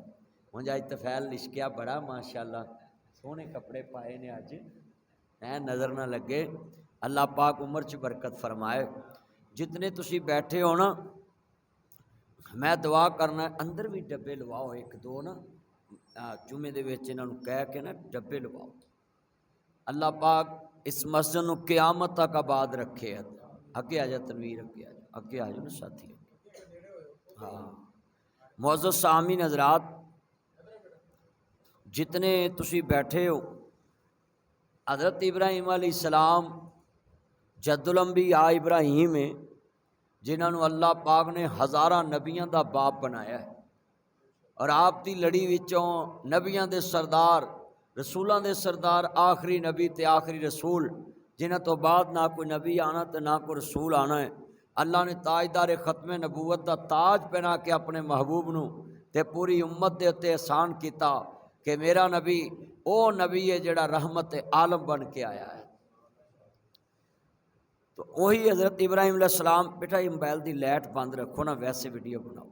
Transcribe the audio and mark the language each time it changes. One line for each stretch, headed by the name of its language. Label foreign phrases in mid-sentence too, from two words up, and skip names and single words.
Punjabi: ہوں اج طفیل لشکیا بڑا ماشاءاللہ، سونے کپڑے پائے نے اج، نظر نہ لگے۔ اللہ پاک عمر چ برکت فرمائے۔ جتنے تسی بیٹھے ہو نا، میں دعا کرنا ہے اندر بھی ڈبے لواؤ، ایک دو نا جمعے دے وچ انہاں نوں کہہ کے نا ڈبے لواؤ۔ اللہ پاک اس مسجد نو قیامت تک آباد رکھے۔ اگے آ جا تنویر، اگے آ جا نا ساتھی۔ ہاں معزز سامعین حضرات، جتنے تسی بیٹھے ہو، حضرت ابراہیم علیہ السلام
Arabic: جد الانبیاء
Punjabi: ابراہیم ہے، جنہاں نو اللہ پاک نے ہزاراں نبیاں دا باپ بنایا ہے، اور آپ دی لڑی وچوں نبیاں دے سردار، رسولاں دے سردار، آخری نبی تے آخری رسول، جنہاں تو بعد نہ کوئی نبی آنا تے نہ کوئی رسول آنا ہے۔ اللہ نے تاجدار ختم نبوت دا تاج پہنا کے اپنے محبوب نو تے پوری امت دے اتے احسان کیتا کہ میرا نبی او نبی ہے جڑا رحمت عالم بن کے آیا ہے۔
Urdu: تو وہی حضرت ابراہیم علیہ السلام، بیٹا یہ موبائل
Punjabi: دی لائٹ بند رکھو نا، ویسے ویڈیو بناؤ۔